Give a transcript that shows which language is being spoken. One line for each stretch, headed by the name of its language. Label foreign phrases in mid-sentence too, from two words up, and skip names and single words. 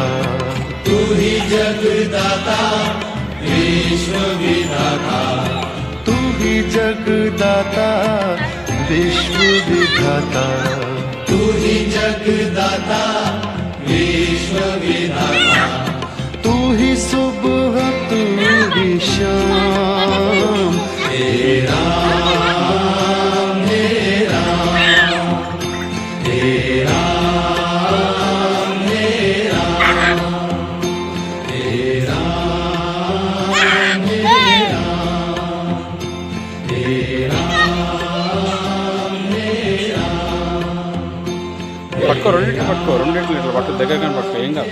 Hindi: तू ही जगदाता विश्व विधाता, तू ही जगदाता विश्व विधाता। तू ही जगदाता विश्व विधाता, तू ही सुबह तू ही शाम, तेरा मेरा तेरा मेरा तेरा मेरा तेरा मेरा
Telugu: పట్టుకో, రెండింటిని పట్టుకో, రెండింటిని ఇట్లా పట్టు, దగ్గరగానే పట్టుకో, ఏం కాదు.